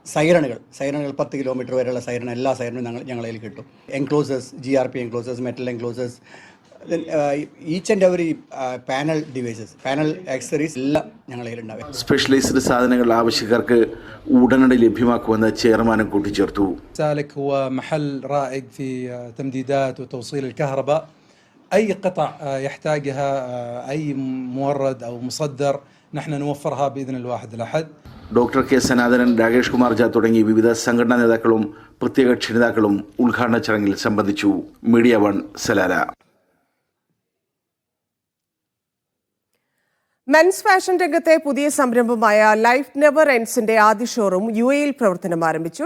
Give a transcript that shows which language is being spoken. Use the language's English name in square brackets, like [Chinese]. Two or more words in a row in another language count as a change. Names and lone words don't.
[Malayalam] സൈറണുകൾ 10 കിലോമീറ്റർ വരെയുള്ള എല്ലാ സൈറണും ഞങ്ങളുടെ കയ്യിൽ കിട്ടും. [English] enclosures, GRP enclosures, metal enclosures, each and every panel devices, panel accessories എല്ലാം ഞങ്ങളുടെ കയ്യിലുണ്ടാവും. [Malayalam] സ്പെഷ്യലൈസ്ഡ് സാധനങ്ങൾ ആവശ്യക്കാർക്ക് ഉടനടി ലഭ്യമാക്കുമെന്ന് ചെയർമാനും കൂട്ടിച്ചേർത്തു. [Arabic] ذلك هو محل رائد في تمديدات وتوصيل الكهرباء. أي قطع يحتاجها أي مورد أو مصدر نحن نوفرها بإذن الواحد الأحد. [Malayalam] ഡോക്ടർ കെ സനാതനൻ, രാകേഷ് കുമാർ ജാ തുടങ്ങി വിവിധ സംഘടനാ നേതാക്കളും പ്രത്യേക ക്ഷണിതാക്കളും ഉദ്ഘാടന ചടങ്ങിൽ സംബന്ധിച്ചു. മീഡിയ 1 സലാല. [English] men's fashion [Malayalam] രംഗത്തെ പുതിയ സംരംഭമായ ലൈഫ് നെവർ എൻഡ്സിന്റെ ആദ്യ ഷോറൂം UAE പ്രവർത്തനം ആരംഭിച്ചു.